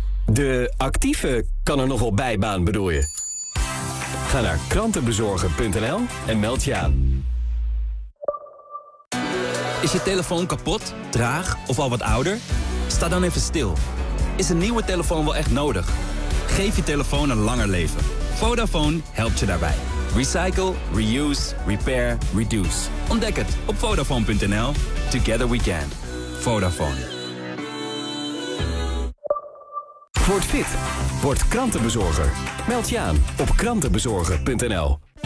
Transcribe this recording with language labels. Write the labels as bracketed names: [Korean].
[Dutch] De actieve kan er nog wel bijbaan, bedoel je? Ga naar krantenbezorger.nl en meld je aan. Is je telefoon kapot, traag of al wat ouder? Sta dan even stil. Is een nieuwe telefoon wel echt nodig? Geef je telefoon een langer leven. Vodafone helpt je daarbij. [English] Recycle, reuse, repair, reduce. [Dutch] Ontdek het op Vodafone.nl. [English] Together we can. Vodafone. [Dutch] Word fit. Word krantenbezorger. Meld je aan op krantenbezorger.nl.